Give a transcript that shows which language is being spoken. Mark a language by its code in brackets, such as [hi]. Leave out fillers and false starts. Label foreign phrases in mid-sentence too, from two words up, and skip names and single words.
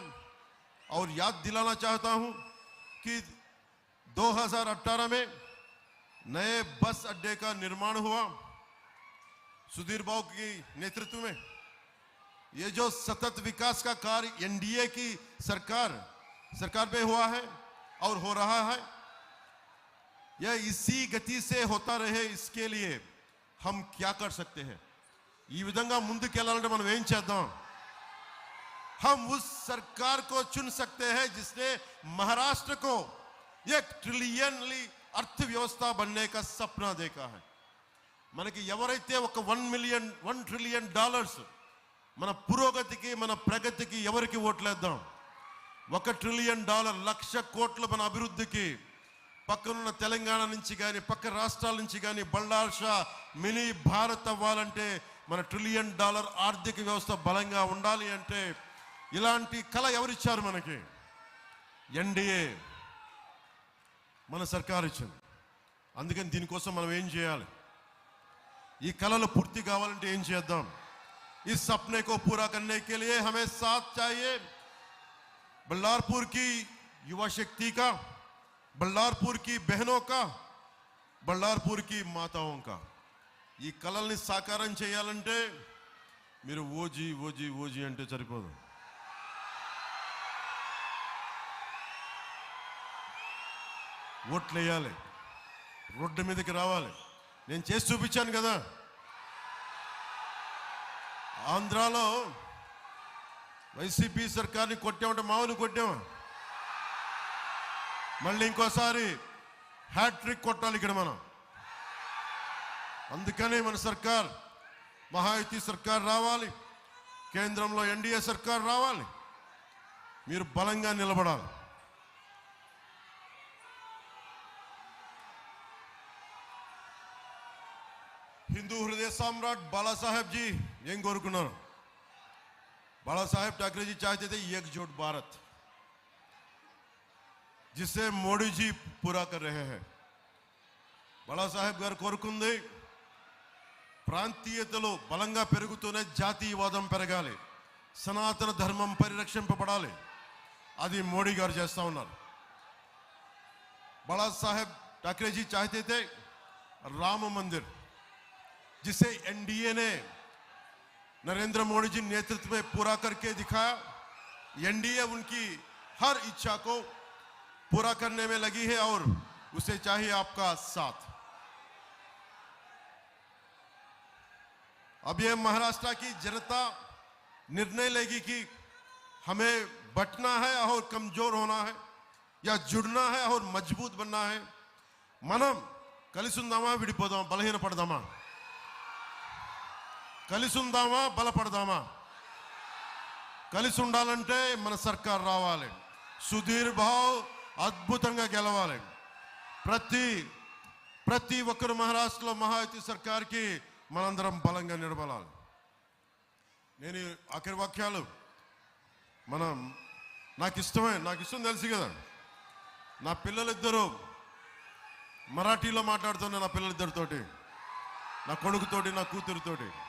[hi] और याद दिलाना चाहता हूं कि 2018 में नए बस अड्डे का निर्माण हुआ सुधीर बाबू की नेतृत्व में. ये जो सतत विकास का कार्य NDA की सरकार पे हुआ है और हो रहा है, यह इसी गति से होता रहे. इसके लिए हम क्या कर सकते हैं? [te] ఈ విధంగా ముందుకు వెళ్ళాలంటే మనం ఏం చేద్దాం? [hi] हम उस सरकार को चुन सकते हैं जिसने महाराष्ट्र को $1 ट्रिलियन अर्थव्यवस्था बनने का सपना देखा है. [te] మనకి ఎవరైతే ఒక $1 ట్రిలియన్ మన పురోగతికి, మన ప్రగతికి ఎవరికి ఓట్లేద్దాం? $1 ట్రిలియన్, 1,00,000 కోట్లు మన అభివృద్ధికి, పక్కనున్న తెలంగాణ నుంచి కానీ పక్క రాష్ట్రాల నుంచి కానీ బళ్ళార్షా మినీ భారత్ అవ్వాలంటే మన $1 ట్రిలియన్ ఆర్థిక వ్యవస్థ బలంగా ఉండాలి అంటే ఇలాంటి కళ ఎవరిచ్చారు మనకి? NDA మన సర్కార్ ఇచ్చింది. అందుకని దీనికోసం మనం ఏం చేయాలి? ఈ కళలు పూర్తి కావాలంటే ఏం చేద్దాం? [hi] इस सपने को पूरा करने के लिए हमें साथ चाहिए बल्लारपुर की युवा शक्ति का, बल्लारपुर की बहनों का, बल्लारपुर की माताओं का. [te] ఈ కళల్ని సాకారం చేయాలంటే మీరు ఓజీ అంటే సరిపోదు. ఓట్లు వేయాలి, రోడ్డు మీదకి రావాలి. నేను చేసి చూపించాను కదా. ఆంధ్రాలో వైసీపీ సర్కార్ని కొట్టామంటే మామూలు కొట్టామా? మళ్ళీ ఇంకోసారి హ్యాట్రిక్ కొట్టాలి ఇక్కడ మనం. అందుకనే మన సర్కార్ మహాయుతి సర్కార్ రావాలి, కేంద్రంలో NDA సర్కార్ రావాలి. మీరు బలంగా నిలబడాలి. [hi] हिंदू हृदय सम्राट बाला साहेब जी [te] ఏం కోరుకున్నారు? [hi] बाला साहेब ठाकरे जी चाहते थे एकजुट भारत, जिसे मोदी जी पूरा कर रहे हैं. [te] बाला साहेब గారు కోరుకుంది ప్రాంతీయతలు బలంగా పెరుగుతూనే జాతీయవాదం పెరగాలి, సనాతన ధర్మం పరిరక్షింపబడాలి. అది మోడీ గారు చేస్తా ఉన్నారు. [hi] बाला साहेब ठाकरे जी चाहते थे राम मंदिर, जिसे NDA ने नरेंद्र मोदी जी नेतृत्व में पूरा करके दिखाया. NDA उनकी हर इच्छा को पूरा करने में लगी है और उसे चाहिए आपका साथ. अब ये महाराष्ट्र की जनता निर्णय लेगी कि हमें बटना है और कमजोर होना है या जुड़ना है और मजबूत बनना है. [te] మనం కలిసి ఉందామా విడిపోదామా బలహీనపడదామా కలిసి ఉందామా బలపడదామా కలిసి ఉండాలంటే మన సర్కార్ రావాలి సుధీర్ భావ్ అద్భుతంగా గెలవాలి ప్రతి ఒక్కరు మహారాష్ట్రలో మహాయుతి సర్కార్కి మనందరం బలంగా నిలబడాలి నేను ఆఖరి వాక్యాలు నాకు ఇష్టం తెలుసు కదా నా పిల్లలిద్దరూ మరాఠీలో మాట్లాడుతున్నా నా పిల్లలిద్దరితోటి నా కొడుకుతోటి నా కూతురుతోటి